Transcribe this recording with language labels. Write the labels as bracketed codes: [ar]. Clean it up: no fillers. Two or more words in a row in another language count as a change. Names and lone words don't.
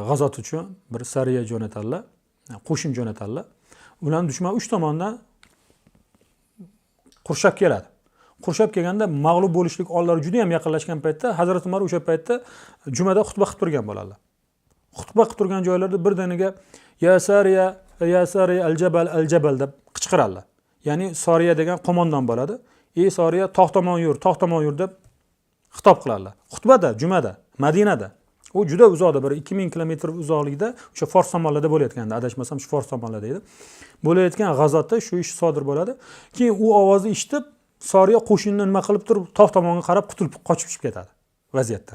[uz] G'azot uchun bir sariya jo'natadilar, qo'shin jo'natadilar. Ularni dushman 3 tomondan qurshab keladi. Qurshab kelganda mag'lub bo'lishlik ollari juda ham yaqinlashgan paytda Hazrat Umar o'sha paytda jumada xutba qilib turgan bo'ladilar. Xutba qilib turgan joylarda birdaniga [ar] يا سارية الجبل [uz] deb qichqiradilar. Ya'ni sariya degan qo'mondon bo'ladi. Ey sariya, tog' tomon yur deb xitob qiladilar. Xutbada, jumada, Madinada. U juda uzoqda, bir 2000 kilometr uzoqlikda, o'sha Fors tomonlarda bo'layotganda, adashmasam shu Fors tomonlarda edi. Bo'layotgan g'azotda shu ish sodir bo'ladi. Keyin u ovozni eshitib, sariya qo'shinni nima qilib turib, tog' tomonga qarab qutulib qochib ketadi vaziyatdan.